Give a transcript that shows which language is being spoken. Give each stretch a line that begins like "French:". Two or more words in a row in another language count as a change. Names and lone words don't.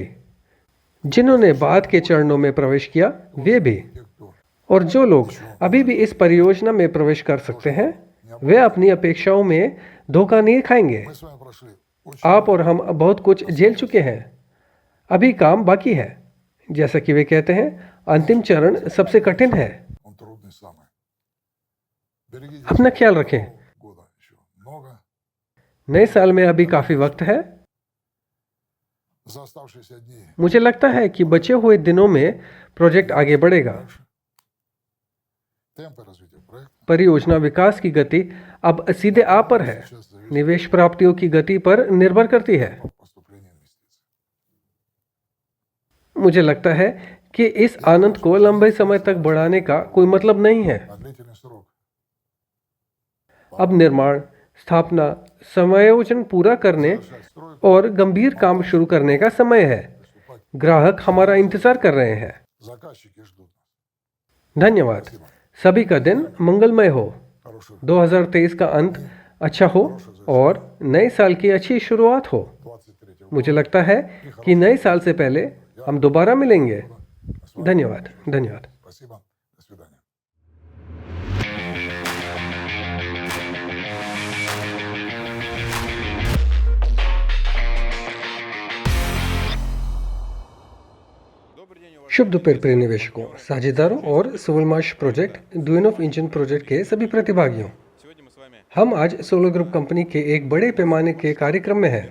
Hindi: जिन्होंने बाद के चरणों में प्रवेश किया, वे भी,
Russian: Те, кто
Hindi: और जो लोग अभी भी इस परियोजना में प्रवेश कर सकते हैं, वे अपनी अपेक्षाओं में धोखा नहीं खाएंगे।
Russian: мы с вами прошли очень
Hindi: आप और हम बहुत कुछ झेल चुके हैं, अभी काम बाकी है। जैसा कि वे कहते हैं, अंतिम चरण सबसे कठिन है।
Russian: он трудный самый. Берегите
Hindi: अपना ख्याल रखें।
Russian: года еще много.
Hindi: नए साल में अभी काफी वक्त है।
Russian: За оставшиеся дни
Hindi: मुझे लगता है कि बचे हुए दिनों में प्रोजेक्ट आगे बढ़ेगा।
Russian: дальше. Темпы развития проекта
Hindi: परियोजना विकास की गति अब सीधे आप पर है,
Russian: сейчас зависят
Hindi: निवेश प्राप्तियों की गति पर निर्भर करती है।
Russian: от поступления инвестиций.
Hindi: मुझे लगता है कि इस आनंद को लंबे समय तक बढ़ाने का कोई मतलब नहीं है।
Russian: На длительный срок
Hindi: अब निर्माण, स्थापना, समायोजन पूरा करने
Russian: завершать стройку,
Hindi: और गंभीर काम शुरू करने का समय है।
Russian: приступать.
Hindi: ग्राहक हमारा इंतजार कर रहे हैं।
Russian: Заказчики ждут нас.
Hindi: धन्यवाद। सभी का दिन मंगलमय हो।
Russian: Хорошего
Hindi: 2023 का अंत अच्छा हो और नए साल की अच्छी शुरुआत हो।
Russian: 23 года.
Hindi: मुझे लगता है कि नए साल से पहले हम दोबारा मिलेंगे। धन्यवाद। धन्यवाद।
Russian: Спасибо. До свидания.
Hindi: शुभ दोपहर प्रिय निवेशकों, साझेदारों और सोलमाश प्रोजेक्ट द्विन ऑफ इंजन प्रोजेक्ट के सभी प्रतिभागियों, हम आज सोलर ग्रुप कंपनी के एक बड़े पैमाने के कार्यक्रम में हैं।